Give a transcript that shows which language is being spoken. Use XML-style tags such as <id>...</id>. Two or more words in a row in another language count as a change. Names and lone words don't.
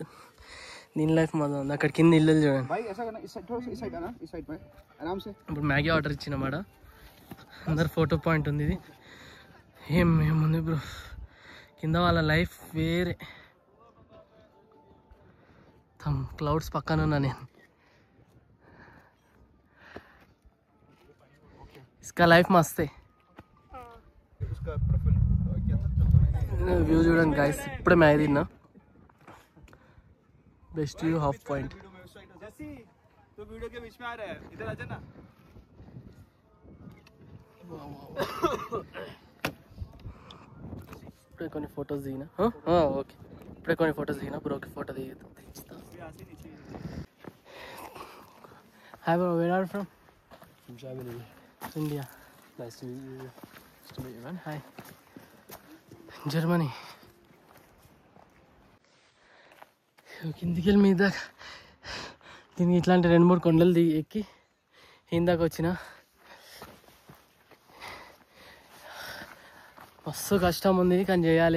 <te>దీని లైఫ్ మాత్రం ఉంది. అక్కడ కింద ఇల్లు చూడండి. ఇప్పుడు మ్యాగీ ఆర్డర్ ఇచ్చినమాట, అందరు ఫోటో పాయింట్ ఉంది. ఇది ఏముంది బ్రో, కింద వాళ్ళ లైఫ్ వేరే. క్లౌడ్స్ పక్కన ఉన్నా నేను.</te> <hi>इसका लाइफ मस्त है.</hi> <te>व्यू చూడండి गाइस, ఇప్పుడే మ్యాగీ తిన్నా.</te> <en>Best view half point.</en> <hi>तो वीडियो के बीच में आ रहा है, इधर आ जाना.</hi> <te>ఇప్పుడే కొన్ని ఫోటోస్ దిగినా. ఓకే, ఇప్పుడే కొన్ని ఫోటోస్ దిగినా. బ్రోకి ఫోటో దిగుతా.</te> <en>Hi bro, Where are you from? From Germany. India. Nice to meet you. Nice to meet you, man. Hi.</en> <te>జర్మనీ. కిందికి వెళ్ళి మీద దీనికి ఇట్లాంటి 2-3 కొండలు ఎక్కి ఇందాక వచ్చిన. మస్తు కష్టం ఉంది కానీ చేయాలి.</te>